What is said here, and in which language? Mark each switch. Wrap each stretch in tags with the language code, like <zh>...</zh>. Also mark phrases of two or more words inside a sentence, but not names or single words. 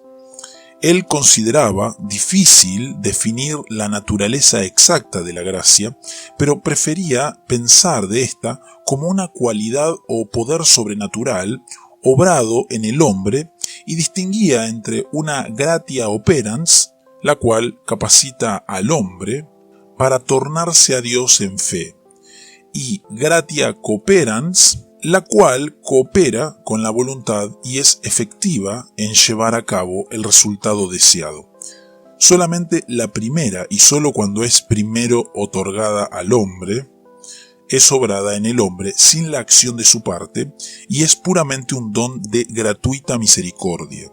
<es>Él consideraba difícil definir la naturaleza exacta de la gracia, pero prefería pensar de esta como una cualidad o poder sobrenatural obrado en el hombre y distinguía entre una</es> <la>gratia operans,</la> <es>la cual capacita al hombre para tornarse a Dios en fe, y</es> <la>gratia cooperans,</la> <es>la cual coopera con la voluntad y es efectiva en llevar a cabo el resultado deseado. Solamente la primera, y solo cuando es primero otorgada al hombre, es obrada en el hombre sin la acción de su parte y es puramente un don de gratuita misericordia.</es>